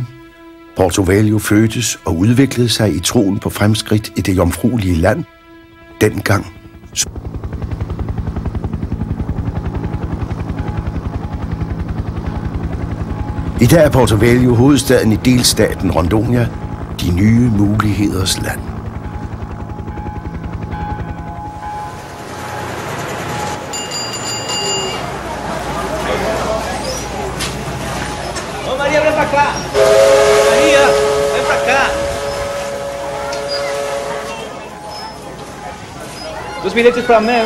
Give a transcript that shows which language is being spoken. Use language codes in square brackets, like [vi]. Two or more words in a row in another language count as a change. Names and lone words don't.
[da] Porto Velho fødtes og udviklede sig i troen på fremskridt i det jomfruelige land. Dengang i dag er Porto Velho hovedstaden i delstaten Rondônia, de nye muligheders land. [pt] Ô Maria, vem pra cá! Maria, vem pra cá! Os bilhetes pra mel.